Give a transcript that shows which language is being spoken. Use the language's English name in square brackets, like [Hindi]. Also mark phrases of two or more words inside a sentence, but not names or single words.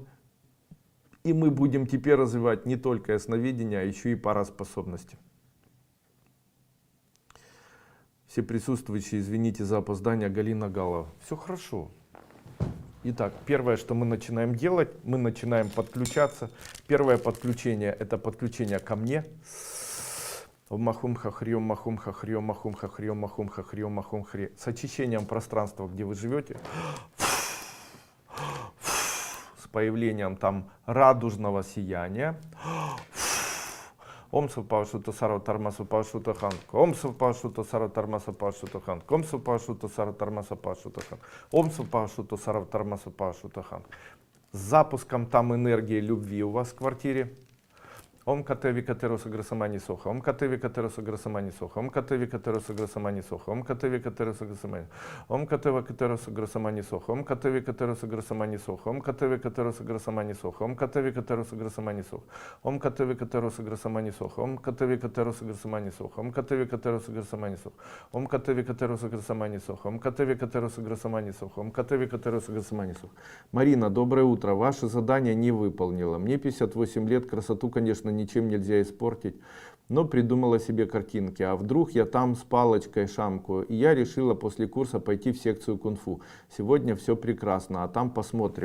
[Russian] И мы будем теперь развивать не только ясновидение, а еще и параспособности. Все присутствующие, извините за опоздание, Галина Галова. Все хорошо. Итак, первое, что мы начинаем делать, мы начинаем подключаться. Первое подключение — это подключение ко мне. Махум хахриом, махум хахриом, махум хахриом, махум хахриом, махум хри. С очищением пространства, где вы живете. С появлением там радужного сияния. Ом сапашута сара тармаса пашута хан. Ом сапашута сара тармаса пашута хан. Ом сапашута сара тармаса пашута хан. Ом сапашута сара тармаса пашута хан. С запуском там энергии любви у вас в квартире. Ом катеви катероса грасамани соха. Ом катеви катероса грасамани соха. Ом катеви катероса грасамани соха. Ом катеви катероса грасамани. Ом катева катероса грасамани соха. Ом катеви катероса грасамани соха. Ом катеви катероса грасамани соха. Ом катеви катероса грасамани соха. Ом катеви катероса грасамани соха. Ом катеви катероса грасамани соха. Ом катеви катероса грасамани соха. Ом катеви катероса грасамани соха. Ом катеви катероса грасамани соха. Ом катеви катероса грасамани соха. Марина, доброе утро. Ваше задание не выполнила. Мне 58 лет, красоту, конечно, ничем нельзя испортить, но придумала себе картинки. А вдруг я там с палочкой шамкаю? И я решила после курса пойти в секцию кунг-фу. Сегодня все прекрасно, а там посмотрим.